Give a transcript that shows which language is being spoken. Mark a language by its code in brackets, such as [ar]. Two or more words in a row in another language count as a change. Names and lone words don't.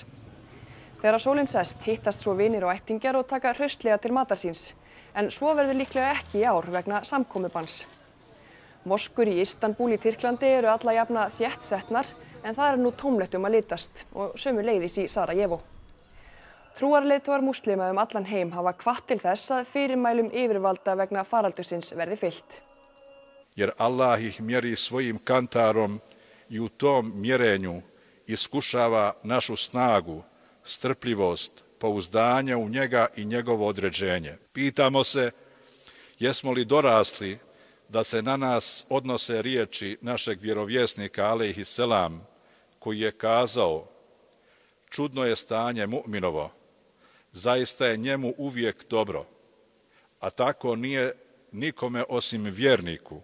[is] Þegar sólin sest hittast svo vinir og ættingjar og taka hraustlega til matar síns, en svo verður líklega ekki í ár vegna samkomubanns. Moskur í Istanbúl í Tyrklandi eru alla jafna þéttsetnar, en það er nú tómlegt að litast og sömuleiðis í Sarajevo. Trúarleiðtogar múslima allan heim hafa hvatt til þess að fyrirmælum yfirvalda vegna faraldursins verði fylgt. [bs] Jer Allah ih mjeri svojim kantarom i u tom mjerenju iskušava našu snagu, strpljivost, pouzdanje u njega i njegovo određenje. Pitamo se jesmo li dorasli da se na nas odnose riječi našeg vjerovjesnika [ar] عليه السلام [bs] koji je kazao: čudno je stanje mu'minovo, zaista je njemu uvijek dobro, a tako nije nikome osim vjerniku.